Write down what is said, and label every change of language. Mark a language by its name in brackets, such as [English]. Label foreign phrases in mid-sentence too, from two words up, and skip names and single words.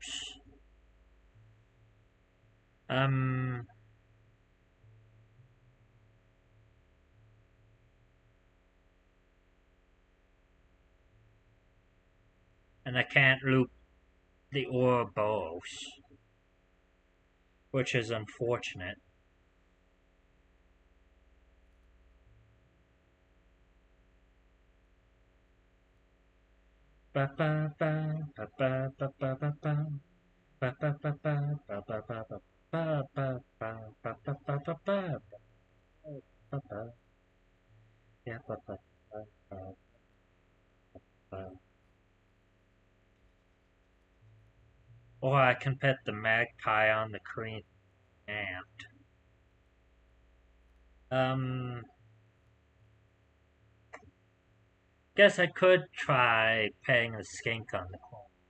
[English] And I can't loop the Ouroboros, which is unfortunate. Ba ba ba ba ba ba ba ba ba. Ba ba ba ba ba ba ba ba ba ba ba ba ba ba ba ba ba ba. Yeah, ba ba ba ba ba. Or I can pet the magpie on the green ant. Guess I could try petting the skink on the corner.